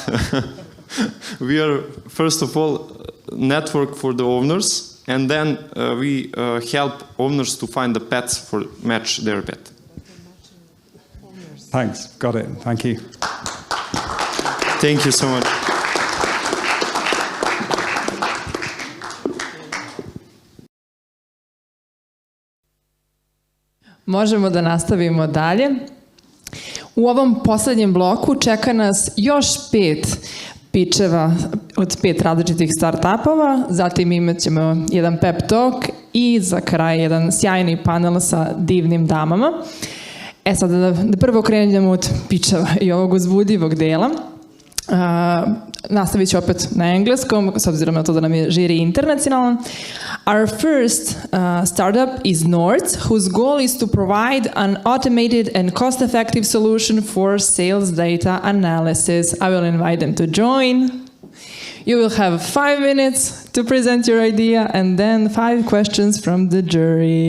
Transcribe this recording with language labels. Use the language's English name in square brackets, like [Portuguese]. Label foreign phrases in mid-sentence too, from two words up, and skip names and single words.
[English] We are, first of all, network for the owners, and then we help owners to find the pets for match their pet. Thanks, got it, thank you. Thank you so much. [Serbian] Možemo da nastavimo dalje. U ovom poslednjem bloku čeka nas još 5 pičeva od 5 različitih startupova, zatim imat ćemo jedan [English] pep talk [Serbian] i za kraj jedan sjajni panel sa divnim damama. Sad da prvo krenemo od pičeva i ovog uzbudljivog dela. Nastavit ću opet na engleskom, s obzirom na to da nam je žiri internacionalan. [English] Our first startup is North, whose goal is to provide an automated and cost-effective solution for sales data analysis. I will invite them to join. You will have 5 minutes to present your idea and then 5 questions from the jury.